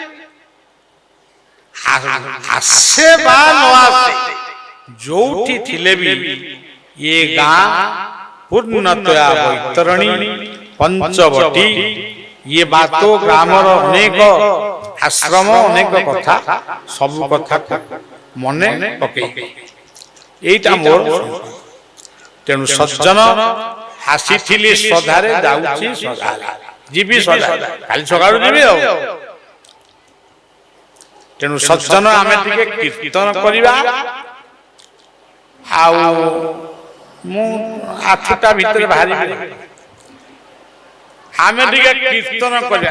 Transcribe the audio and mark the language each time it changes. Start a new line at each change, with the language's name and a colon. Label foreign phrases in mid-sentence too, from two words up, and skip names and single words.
Odia: ଆସେ ବା ନ ଆସେ, ଯୋଉଠି ଥିଲେ ବି ଏ ଗାଁ ପୂର୍ଣ୍ଣତୟା ବୈତରଣୀ ପଞ୍ଚବଟୀ, ଇଏ ବାତ ଗ୍ରାମର ଅନେକ ଆଶ୍ରମ, ଅନେକ କଥା, ସବୁ କଥା ମନେ ପକେଇବେ। ଏଇଟା ମୋର। ତେଣୁ ସଜ୍ଜନ আসিଥିଲି ଶ୍ରଦ୍ଧାରେ, ଯାଉଛି ଶ୍ରଦ୍ଧାରେ, ଯିବି ଶ୍ରଦ୍ଧାରେ, କାଲି ସକାଳୁ ଯିବି। ଆଉ ତେଣୁ ସଜ୍ଜନ ଆମେ ଟିକେ କୀର୍ତ୍ତନ କରିବା। ଆଉ ମୁଁ 8ଟା ଭିତରେ ବାହାରିବି। ଆମେ ଟିକେ କୀର୍ତ୍ତନ କରିବା।